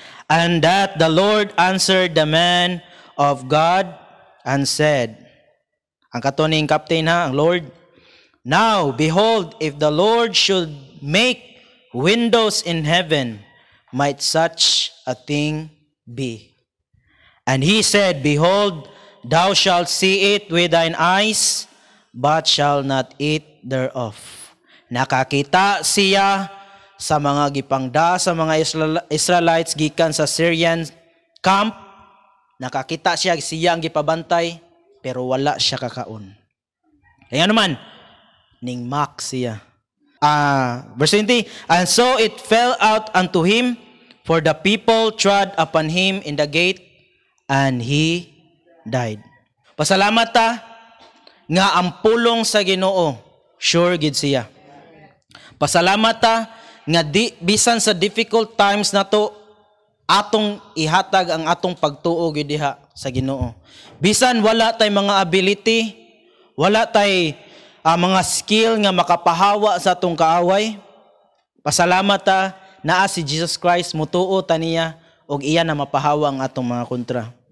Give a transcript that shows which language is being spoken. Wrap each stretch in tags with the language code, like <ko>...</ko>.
<en>And that the Lord answered the man of God and said,</en> <ceb>ang katuning captain ha, ang Lord,</ceb> <en>now behold, if the Lord should make windows in heaven, might such a thing be? And he said, behold, thou shalt see it with thine eyes, but shall not eat thereof.</en> <ceb>Nakakita siya sa mga gipangda sa mga Israelites gikan sa Syrian camp. Nakakita siya ang gipabantay pero wala siya kakaon. Kaya naman ning mak siya.</ceb> <en>Verse 20, and so it fell out unto him, for the people trod upon him in the gate, and he died.</en> <ceb>Pasalamat ta nga ang pulong sa Ginoo sure gid siya. Pasalamat ta nga bisan sa difficult times na to, atong ihatag ang atong pagtuo gid diha sa Ginoo. Bisan wala tay mga ability, wala tay mga skill nga makapahawa sa atong kaaway, pasalamat ta naa si Jesus Christ, mutuo ta niya og iya na mapahawa ang atong mga kontra.</ceb>